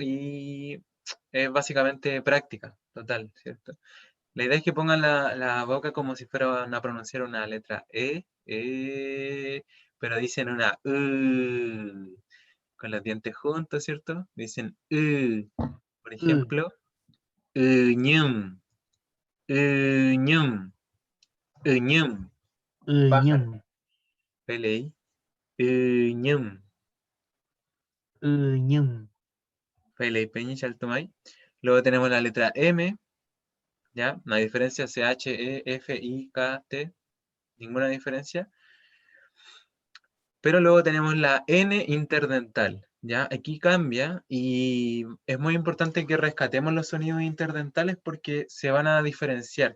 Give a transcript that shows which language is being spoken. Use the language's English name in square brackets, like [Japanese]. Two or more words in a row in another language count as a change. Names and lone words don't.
[Spanish] Y es básicamente práctica, total, ¿cierto? La idea es que pongan la boca como si fueran a pronunciar una letra pero dicen una con los dientes juntos, ¿cierto? Dicen por ejemplo, ñum, ñum, ñum, Ñum. [Mapuche] pájaro, peleí, ñum, Ñum. peleí, peñi, chaltumay. [Spanish] Luego tenemos la letra M, ¿ya? No hay diferencia, CH, E, F, I, K, T, ninguna diferencia. Pero luego tenemos la N interdental, ¿ya? Aquí cambia y es muy importante que rescatemos los sonidos interdentales porque se van a diferenciar.